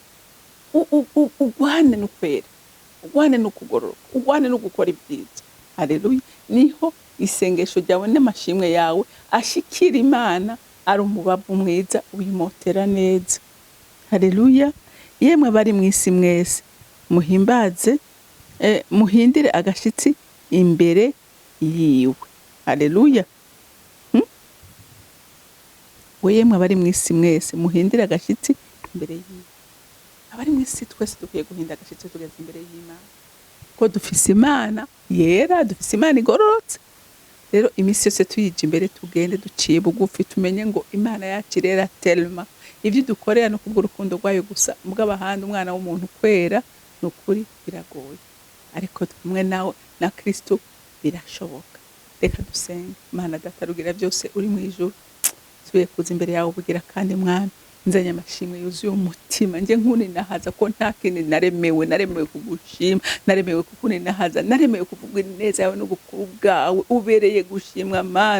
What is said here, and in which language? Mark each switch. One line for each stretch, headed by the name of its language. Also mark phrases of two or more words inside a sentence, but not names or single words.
Rundi: Ugwane n'ukwera, ugwane n'ukugororoka, ugwane no gukora ibyiza. Haleluya. Niho isengesho ryawe n'amashimwe yawe ashikira Imana, ari umubavu mwiza uyimotera neza. Haleluya. Yemwe bari mw'isi mwese, muhimbaze, muhindire agashitsi imbere yiwe. Haleluya. Yemwe abari mw'isi mwese, muhindire agashitsi imbere yiwe. Abari mw'isi twese dukwiye guhinda agashitsi tugeze imbere y'Imana, ko dufise Imana yera, dufise Imana igororotse. Rero imisi yose tuyije imbere, tugende duciye bugufi, tumenye ngo Imana yacu irera telma. Ivyo dukorera no kubw'urukundo rwayo gusa, mugabahandi umwana w'umuntu kwera nukuri biragoye, ariko kumwe nawe na Kristo birashoboka. Reka dusenge. Mana data rugira byose uri mu ijuru, tuye kuza imbere yawe ubugira kandi Mwami, nzanye amashimwe yuzuye umutima nje nkuninahaza ko nta kindi naremewe kugushima, naremewe kukuninahaza, naremewe kuvuga ineza yawe n'ubukuru bwawe, ubereye gushimwa Mana.